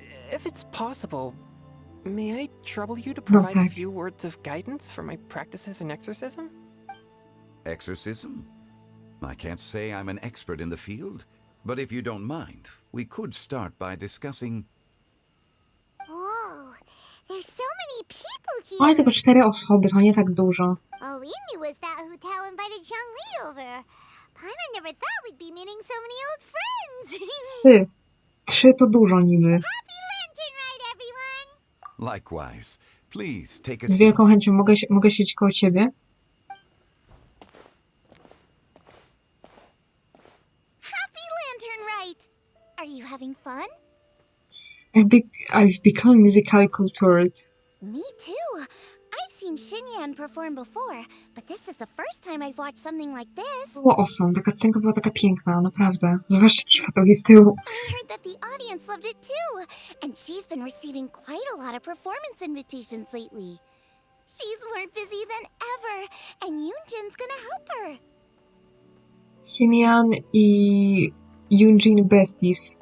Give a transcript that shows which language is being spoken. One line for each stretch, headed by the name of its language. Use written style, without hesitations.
English: If it's possible, may I trouble you to provide a few words of guidance for my practices in exorcism? Exorcism? I can't say I'm an expert in the field, but if you don't mind, we could start by discussing... Whoa, there's so many people here.
Polish: Oj, tylko 4 osoby, to nie tak dużo.
English: All we knew was that Hu-Tao invited Zhongli over. Paimon never thought we'd be meeting so many old friends.
Polish: 3 to dużo niby.
English: Happy Lantern Rite, everyone! Likewise. Please take a seat.
Polish: wielką chęcią mogę siedzieć koło ciebie.
English: Happy Lantern Rite! Are you having fun? I've become musically cultured. Me too. I've seen Xinyan perform before, but this is the first time I've watched something like this.
Polish: Było awesome, taka scenka była taka piękna, naprawdę. Zwłaszcza ci fatowi z tyłu.
English: I heard that the audience loved it too, and she's been receiving quite a lot of performance invitations lately. She's more busy than ever, and Yoonjin's gonna help her.
Polish: Xinyan i Yoonjin besties.